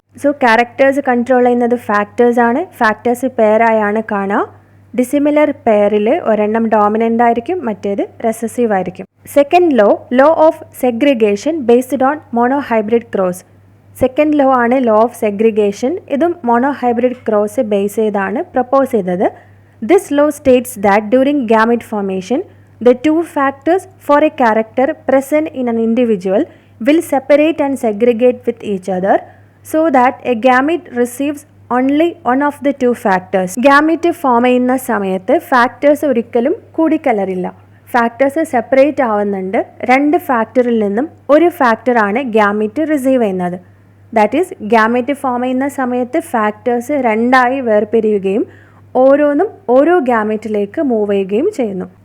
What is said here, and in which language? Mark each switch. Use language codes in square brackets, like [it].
[ml] So characters control ചെയ്യുന്നത് factors ആണ്. Factors പെയറായാണ് കാണുക. ഡിസിമിലർ പെയറിൽ ഒരെണ്ണം ഡോമിനൻ്റ് ആയിരിക്കും, മറ്റേത് റെസസീവ് ആയിരിക്കും. [en] Second law of segregation based on monohybrid cross. [ml] Second law ആണ് ലോ ഓഫ് സെഗ്രിഗേഷൻ. ഇതും മോണോഹൈബ്രിഡ് ക്രോസ് ബേസ് ചെയ്താണ് പ്രപ്പോസ് ചെയ്തത്. [en] This law states that during gamete formation the 2 factors for a character present in an individual will separate and segregate with each other so that a gamete receives only one of the 2 factors. [ml] Gamete form ചെയ്യുന്ന സമയത്ത് factors ഒരിക്കലും കൂടിക്കലരില്ല. Factors separate ആവുന്നുണ്ട്. 2 ഫാക്ടറിൽ നിന്നും ഒരു ഫാക്ടറാണ് gamete receive ചെയ്യുന്നത്. [en] that is [ml] gamete form ചെയ്യുന്ന സമയത്ത് ഫാക്ടേഴ്സ് 2ആയി വേർപിരിയുകയും ഓരോന്നും ഓരോ ഗാമീറ്റിലേക്ക് മൂവ് ചെയ്യുകയും ചെയ്യുന്നു.